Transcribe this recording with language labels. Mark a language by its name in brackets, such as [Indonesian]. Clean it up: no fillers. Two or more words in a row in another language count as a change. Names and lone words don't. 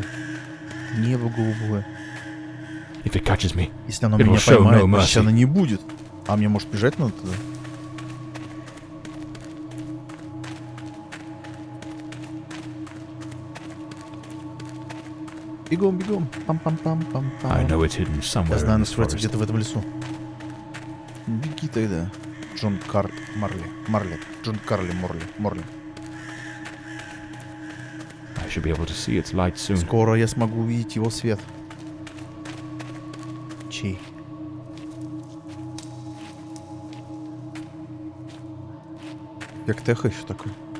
[Russian] Небо голубое. Если оно меня поймает, пощады не будет. А мне, может, бежать надо туда? Бегом, бегом. Пам-пам-пам-пам-пам. Я знаю, оно скрывается где-то в этом лесу. Беги тогда. Джон Морли. Джон Морли. Скоро я смогу увидеть его свет. Чей? Как эхо еще такое.